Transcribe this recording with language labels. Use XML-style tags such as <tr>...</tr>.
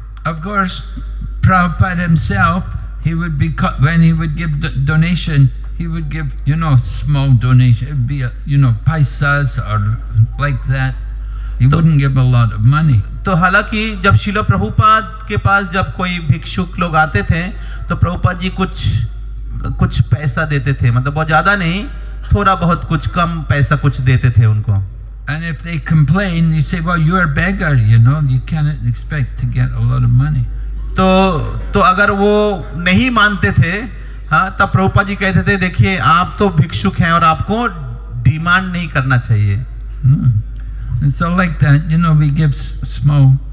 <en>Of course, Prabhupada himself, he would be, when he would give donation, he would give, small donation. It would be, paisas or like that. He wouldn't give a lot of money.</en> <hi>तो हालांकि जब शिला प्रभुपाद के पास जब कोई भिक्षुक लोग आते थे तो प्रभुपाद जी कुछ कुछ पैसा देते थे, मतलब बहुत ज़्यादा नहीं, थोड़ा बहुत कुछ कम पैसा कुछ देते थे उनको।</hi> <en>And if they complain, you say, well, you're a beggar, you know, you can't expect to get a lot of money.</en> <hi>तो अगर वो नहीं मानते थे, हाँ, तब प्रभुपाद जी कहते थे, देखिए आप तो भिक्षुक हैं और आपको डिमांड नहीं करना चाहिए।</hi> <en>And so like that, you know, we give small.</en>